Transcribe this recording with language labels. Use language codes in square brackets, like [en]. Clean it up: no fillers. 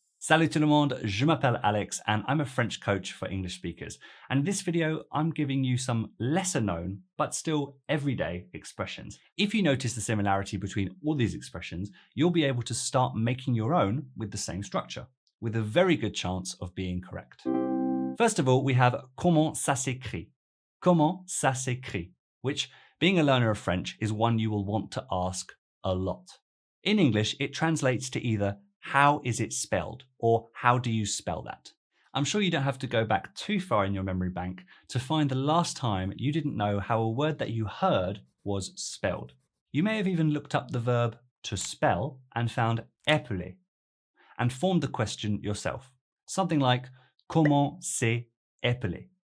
[fr] Salut tout le monde, je m'appelle Alex [en] and I'm a French coach for English speakers. And in this video, I'm giving you some lesser known, but still everyday expressions. If you notice the similarity between all these expressions, you'll be able to start making your own with the same structure, with a very good chance of being correct. First of all, we have [fr] comment ça s'écrit. Comment ça s'écrit, [en] which, being a learner of French, is one you will want to ask a lot. In English, it translates to either how is it spelled or how do you spell that? I'm sure you don't have to go back too far in your memory bank to find the last time you didn't know how a word that you heard was spelled. You may have even looked up the verb to spell and found épeler and formed the question yourself. Something like [fr] comment c'est épeler?